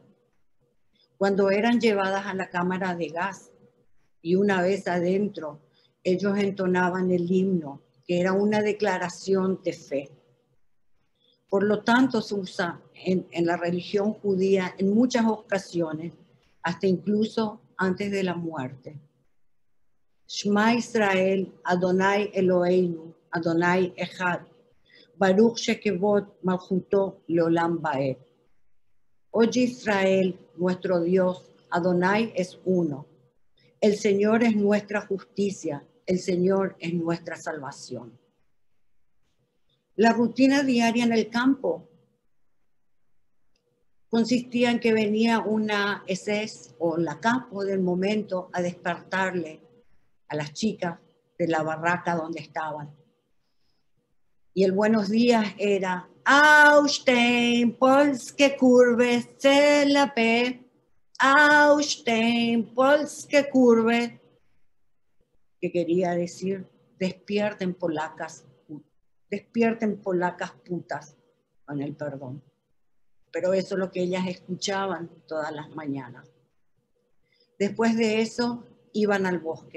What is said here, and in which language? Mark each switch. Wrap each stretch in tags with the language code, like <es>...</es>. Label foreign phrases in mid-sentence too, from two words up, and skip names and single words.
<es>Cuando eran llevadas a la cámara de gas y una vez adentro, ellos entonaban el himno, que era una declaración de fe. Por lo tanto, se usa en la religión judía en muchas ocasiones, hasta incluso antes de la muerte.</es> <he>שמע ישראל, אדוני אלוהינו, אדוני אחד, ברוך שם כבוד מלכותו לעולם ועד.</he> <es>Oye Israel, nuestro Dios, Adonai es uno. El Señor es nuestra justicia, el Señor es nuestra salvación. La rutina diaria en el campo consistía en que venía una SS o la capo del momento a despertarle a las chicas de la barraca donde estaban. Y el buenos días era</es> <pl>Aufstehen, polskie kurve, celape, Aufstehen, polskie kurve,</pl> <es>que quería decir despierten polacas putas, con el perdón. Pero eso es lo que ellas escuchaban todas las mañanas. Después de eso iban al bosque.</es>